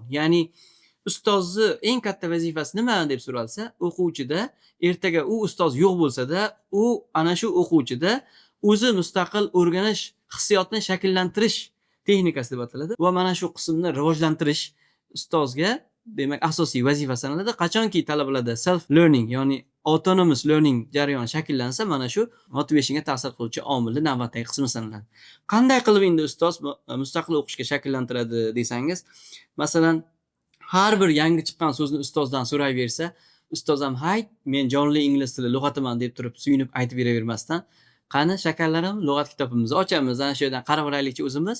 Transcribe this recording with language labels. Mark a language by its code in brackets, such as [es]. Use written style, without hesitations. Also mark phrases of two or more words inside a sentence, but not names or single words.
[uz] Ya'ni ustozni eng katta vazifasi nima deb so'ralsa, o'quvchida ertaga u ustoz yo'q bo'lsa-da, u ana shu o'quvchida o'zi mustaqil o'rganish hissiyotni shakllantirish texnikasi deb ataladi va mana shu qismni rivojlantirish ustozga demak asosiy vazifa sanaladi. Qachonki talabalarda [en] self learning, [uz] ya'ni [en] autonomous learning [uz] jarayoni shakllansa, mana shu motivationga ta'sir qiluvchi omilni navbatdagi qismi sanaladi. Qanday qilib endi ustoz mustaqil o'qishga shakllantiradi desangiz, masalan, har bir yangi chiqqan so'zni ustozdan so'rayversa, ustoz ham "Hay, men jonli ingliz tili lug'atiman" deb turib suyunib aytib beravermasdan, "Qani shakarlarim, lug'at kitobimizni ochamiz, ana shu yerdan qarab olaylikchi o'zimiz.